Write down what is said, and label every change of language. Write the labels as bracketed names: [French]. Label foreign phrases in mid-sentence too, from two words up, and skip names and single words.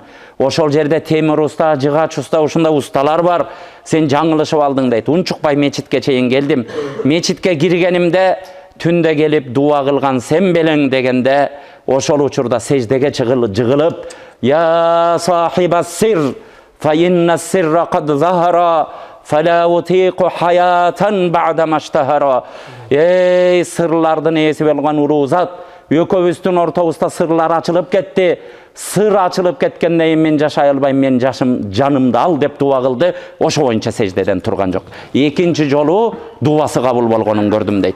[Kyrgyz] Ошол жерде темир уста, жыгач уста, ушундайусталар бар, сен жаңылышып алдың дейт. Унчукпай мечитке чейин келдим. Мечитке киргенимде, түндө келип дуа кылган сен белең дегенде, ошол учурда сеждеге жыгылып, [Arabic] يا صاحب السر, فإن السر قد ظهر، فلا أطيق حياة بعد ما اشتهر. [Kyrgyz] Эй, сырлардын ээси болгон улуу зат, экөөбүздүн ортобузда сырлар ачылып кетти. Сыр ачылып кеткенден кийин мен жашай албайм, мен жанымды ал деп дуа кылды. Ошо боюнча сеждеден турган жок. Экинчи жолу дуасы кабыл болгонун көрдүм дейт.